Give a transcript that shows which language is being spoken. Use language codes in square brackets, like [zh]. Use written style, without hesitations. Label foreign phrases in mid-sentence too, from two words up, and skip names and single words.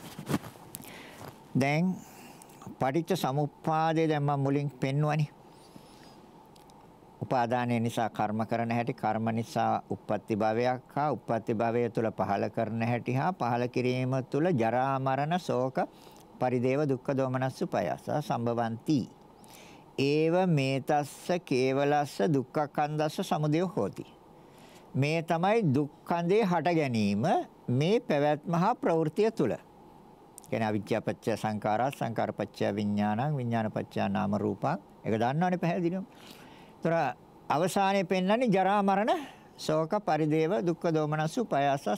[si] දැන් පටිච්ච සමුප්පාදේ දැන් මම මුලින් පෙන්වුවානේ. උපාදානය නිසා කර්ම කරන හැටි, කර්ම නිසා උප්පත්ති භවයක් හා උප්පත්ති භවය තුළ පහළ කරන හැටි හා පහළ කිරීම තුළ [pi] ජරා මරණ ශෝක පරිදේව දුක්ඛ දෝමනස්ස උපයස සම්භවಂತಿ. ඒව මේතස්ස කේවලස්ස දුක්ඛ කන්දස්ස සමුදය හෝති. [si] මේ තමයි දුක්ඛන්දේ හට ගැනීම මේ පැවැත්ම හා ප්‍රවෘත්තිය තුළ. [pi] කියන්නේ අවිද්‍යාව පත්‍ය සංඛාරා සංඛාර පත්‍ය විඥානං විඥාන පත්‍ය නාම රූපං. [si] ඒක දන්නවනේ පැහැදිලිවම. ඒතර අවසානයේ පෙන්වන්නේ [pi] ජරා මරණ ශෝක පරිදේව දුක්ඛ දෝමනස්ස උපයාස.